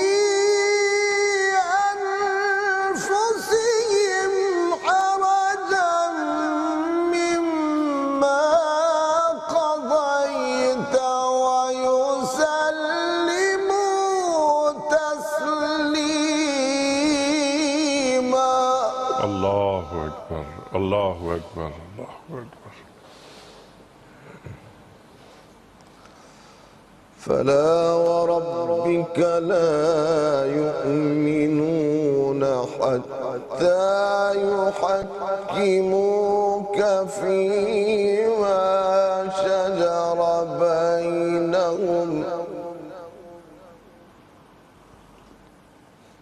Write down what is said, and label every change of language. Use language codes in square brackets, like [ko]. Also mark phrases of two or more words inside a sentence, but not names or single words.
[ar] أنفسهم حرجا مما قضيت ويسلموا تسليما۔ اللہ اکبر، اللہ اکبر، اللہ اکبر۔ فلا وربك لا يؤمنون حتى يحكموك فيما شجر بينهم